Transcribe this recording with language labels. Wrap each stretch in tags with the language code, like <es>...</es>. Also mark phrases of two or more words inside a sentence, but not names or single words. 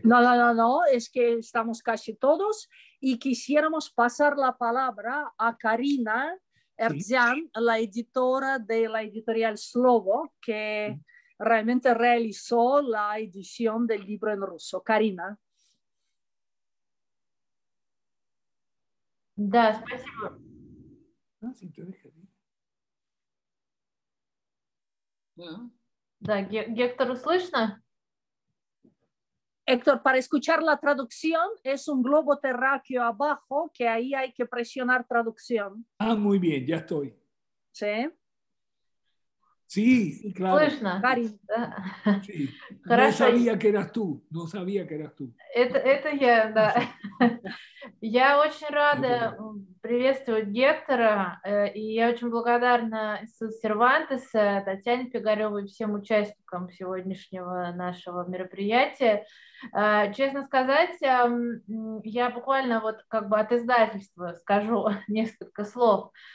<es>No, es que estamos casi todos y quisiéramos pasar la palabra a Karina Erdzian, la editora de la editorial Slovo, que realmente realizó la edición del libro en ruso. Karina.</es> <ru>Да, спасибо. Да, Гектору слышно?</ru> <es>Héctor, para escuchar la traducción es un globo terráqueo abajo, que ahí hay que presionar traducción. Ah, muy bien, ya estoy. ¿Sí? Sí, sí, claro.</es> <ru>Слышно?</ru> <es>Sí.</es> <ru>Хорошо.</ru> <es>No sabía que eras tú, no sabía que eras tú.</es> <ru>Это я, да. Я очень рада приветствовать Гектора, и я очень благодарна Сервантеса, Татьяне Пигаревой и всем участникам сегодняшнего нашего мероприятия. Честно сказать, я буквально вот как бы от издательства скажу несколько слов.</ru>